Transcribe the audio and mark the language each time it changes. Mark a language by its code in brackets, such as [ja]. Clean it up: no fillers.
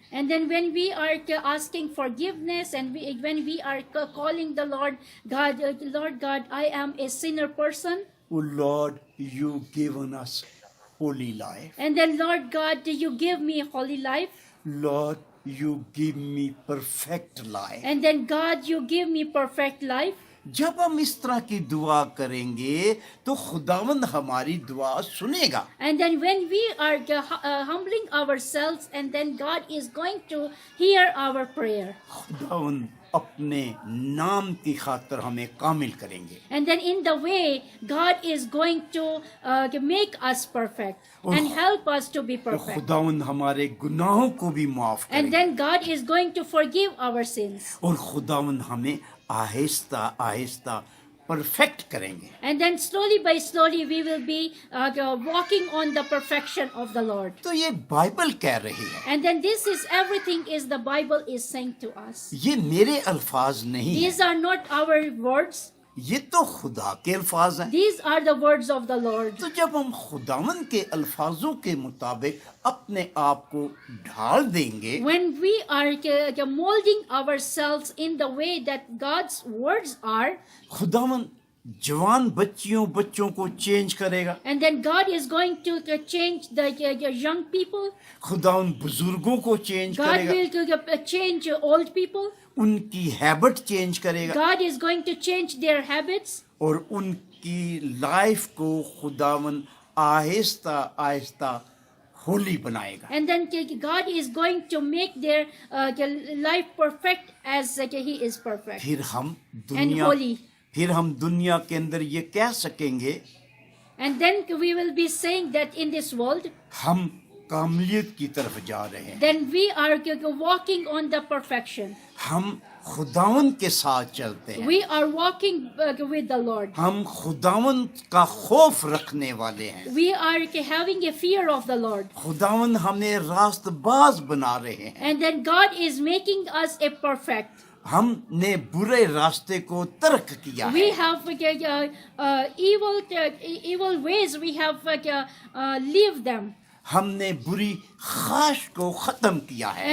[en] and then when we are asking forgiveness, and when we are calling the Lord God, Lord God, I am a sinner person, Oh Lord, you given us holy life. and then Lord God, you give me a holy life, Lord, you give me perfect life. and then God, you give me perfect life. [hi] जब हम इस तरह की दुआ करेंगे तो खुदावंद हमारी दुआ सुनेगा। [en] And then when we are humbling ourselves, and then God is going to hear our prayer. [hi] खुदावंद अपने नाम की खातिर हमें कामिल करेंगे। [en] And then in the way, God is going to make us perfect and help us to be [hi] तो [en] perfect. [hi] खुदावंद हमारे गुनाहों को भी माफ [en] And [hi] करेंगे [en] then God is going to forgive our sins. [hi] और खुदावंद हमें आहिस्ता आहिस्ता परफेक्ट करेंगे। [en] And then slowly by slowly we will be walking on the perfection of the Lord. [hi] तो ये बाइबल कह रही है, [en] And then this is everything is the Bible is saying to us. [hi] ये मेरे अल्फाज नहीं है, [en] These are not our words. [hi] ये तो खुदा के अल्फाज हैं। [en] These are the words of the Lord. [hi] तो जब हम खुदावन के अल्फाजों के मुताबिक अपने आप को ढाल देंगे, [en] When we are molding ourselves in the way that God's words are, [hi] खुदावन जवान बच्चों को चेंज करेगा, [en] and then God is going to change the young people. [hi] खुदावन बुजुर्गों को चेंज [en] God [hi] करेगा, [en] will change old people. [hi] उनकी हैबिट चेंज करेगा [en] God is going to change their habits. [hi] और उनकी लाइफ को खुदावन आहिस्ता आहिस्ता होली बनाएगा। [en] And then God is going to make their life perfect as He is perfect [hi] फिर हम [en] and holy. [hi] दुनिया के अंदर ये कह सकेंगे, [en] And then we will be saying that in this world, [hi] हम कामलियत की तरफ जा रहे हैं, [en] then we are walking on the perfection. [hi] हम खुदावन के साथ चलते हैं, [en] We are walking with the Lord. [hi] हम खुदावन का खौफ रखने वाले हैं, [en] We are having a fear of the Lord. [hi] खुदावन हमें रास्तबाज बना रहे हैं। [en] And then God is making us a perfect. [hi] हमने बुरे रास्ते को तर्क किया [en] We [hi] है, [en] have evil ways. We have leave them, [hi] हमने बुरी ख्वाहिश को खत्म किया है।